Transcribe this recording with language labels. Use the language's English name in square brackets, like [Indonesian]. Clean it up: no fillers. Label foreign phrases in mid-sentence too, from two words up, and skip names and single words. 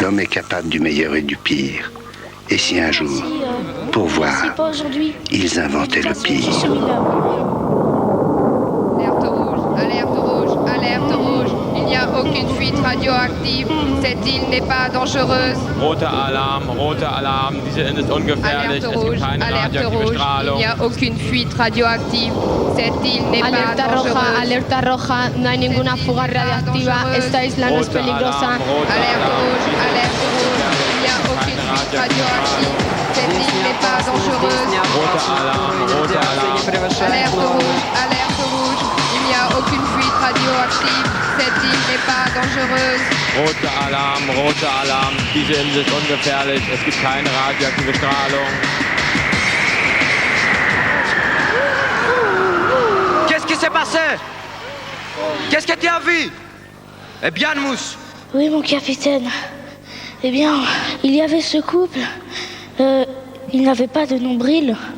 [French] L'homme est capable du meilleur et du pire. Et si un jour, pour voir, Pas aujourd'hui. ils inventaient le pire? Alerte rouge, alerte rouge. Il n'y a aucune fuite radioactive. Cette île n'est pas dangereuse. [German] Roter Alarm, diese Insel ist ungefährlich, es gibt keine [French] Alerte [German] radioaktive [French] rouge. Il [German] Strahlung. [French] n'y a aucune fuite radioactive. Cette île n'est pas dangereuse. [Spanish] Alerta roja, no hay ninguna fuga radiactiva. Esta isla no es [German] Roter [Spanish] peligrosa. [German] Alarm, roter [French] Alerte [German] Alarm, [French] rouge, [German] diese [French] alerte [German] Insel ist [French] rouge. Il n'y a aucune fuite radioactive. Cette île n'est pas dangereuse. [German] Roter Alarm, roter Alarm. [French] Alerte rouge. Il n'y a aucune fuite radioactive. Cette île n'est pas dangereuse. [German] Roter Alarm, diese Insel ist ungefährlich, es gibt keine radioaktive Strahlung. [French] Qu'est-ce qui s'est passé? Qu'est-ce que tu as vu? Eh bien, Mousse. Oui, mon capitaine. Eh bien, il y avait ce couple. Il n'avait pas de nombril.